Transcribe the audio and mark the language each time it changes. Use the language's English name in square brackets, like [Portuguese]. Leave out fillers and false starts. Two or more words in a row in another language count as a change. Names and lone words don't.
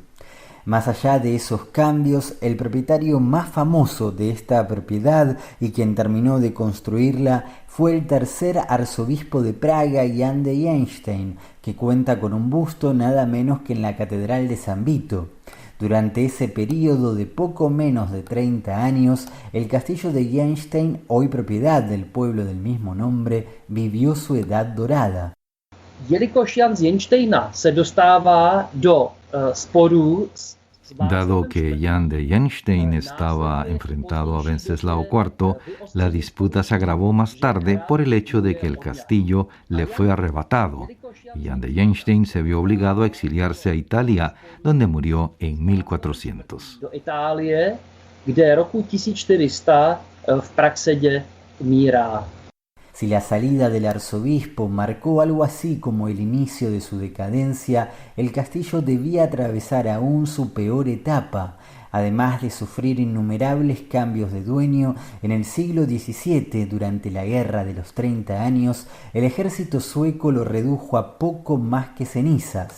[Spanish] Más allá de esos cambios, el propietario más famoso de esta propiedad y quien terminó de construirla fue el tercer arzobispo de Praga, Jan de Jennstein, que cuenta con un busto nada menos que en la Catedral de San Vito. Durante ese periodo de poco menos de 30 años, el castillo de Jennstein, hoy propiedad del pueblo del mismo nombre, vivió su edad dorada. [Czech] Jelikož Jan z Jennsteina se dostává do sporů. [Spanish] Dado que Jan de Jennstein estaba enfrentado a Wenceslao IV, la disputa se agravó más tarde por el hecho de que el castillo le fue arrebatado, y Jan de Jennstein se vio obligado a exiliarse a Italia, donde murió en 1400. [Czech] Do Itálie, kde roku 1400 v Praxedě umírá. [Spanish] Si la salida del arzobispo marcó algo así como el inicio de su decadencia, el castillo debía atravesar aún su peor etapa, además de sufrir innumerables cambios de dueño. En el siglo XVII, durante la Guerra de los 30 años, el ejército sueco lo redujo a poco más que cenizas.